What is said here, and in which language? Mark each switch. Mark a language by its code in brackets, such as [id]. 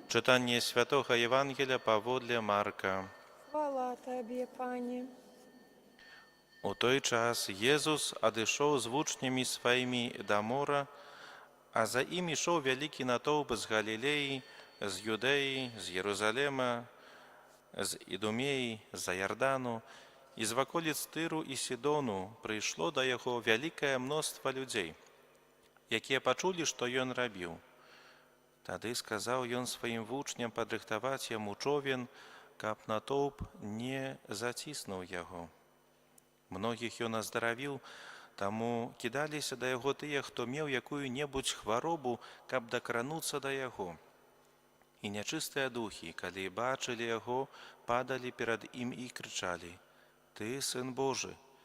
[pl] Czytanie Świętego Ewangelia powodle Marka. chwała Tobie, Panie. [uk] У той час Єсус одійшов з учнями своїми до моря, а за ним йшов великий натовп з Галілеї, з Юдеї, з Єрусалима, з Ідумеї, з Йордану, із околиць Тиру і Сидону прийшло до його велике мноство людей, які почули, що він робив. Тоді сказав він своїм учням підрихтувати йому човен, каб натовп не затиснув його. [be] Многіх ён аздаравіў, таму кідаліся да яго тыя, хто меў якую-небудзь хваробу, каб дакрануцца да яго. І нячыстыя духі, калі бачылі яго, падалі перад ім і крычалі: «Ты сын Божы!»